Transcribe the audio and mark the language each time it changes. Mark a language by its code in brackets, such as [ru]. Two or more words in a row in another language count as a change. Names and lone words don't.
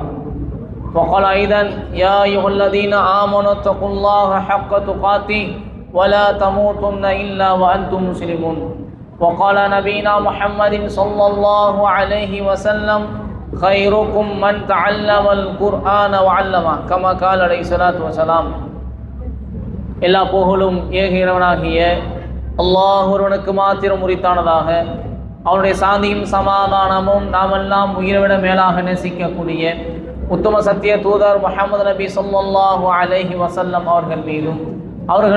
[ar] وقال أيضا: يا أيها الذين آمنوا اتقوا الله حق تقاته ولا تموتن إلا وأنتم مسلمون. وقال نبينا محمد صلى الله عليه وسلم: خيركم من تعلم القرآن وعلمه كما قال عليه الصلاة والسلام. [ta] எல்லா புகழும் ஏக இறைவனாகிய அல்லாஹ் ஒருவனுக்கு மாத்திரம் உரித்தானதாக. அவனுடைய சாந்தியும் சமாதானமும் நாமெல்லாம் உயிரை மேலாக நேசிக்கக்கூடிய உத்தம சத்திய தூதர் முஹம்மது நபி [ar] صلى الله عليه وسلم [ta] அவர்கள் மீதும், அவர்களை